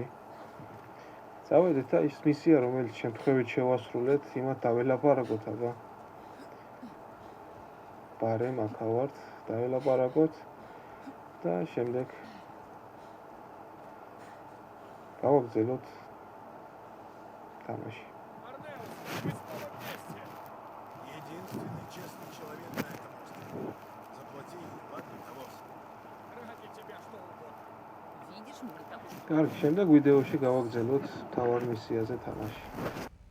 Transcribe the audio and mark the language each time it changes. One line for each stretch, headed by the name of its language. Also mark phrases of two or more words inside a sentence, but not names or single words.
Georgian: წავედით და ის მისია, რომელიც შემთხვევით შევასრულეთ, იმათ დაველაპარაკოთ აბა. ბარემ აქა ვართ, დაველაპარაკოთ და შემდეგ გავაგზავნოთ თამაში.
Russian: Единственный честный человек на этом острове. Заплати, ладно, Тавос. Ради тебя что угодно. Видишь, мы того, что...
Georgian: კარგი, შემდეგ ვიდეოში გავაგზავნოთ მთავარ მისიაზე თამაში.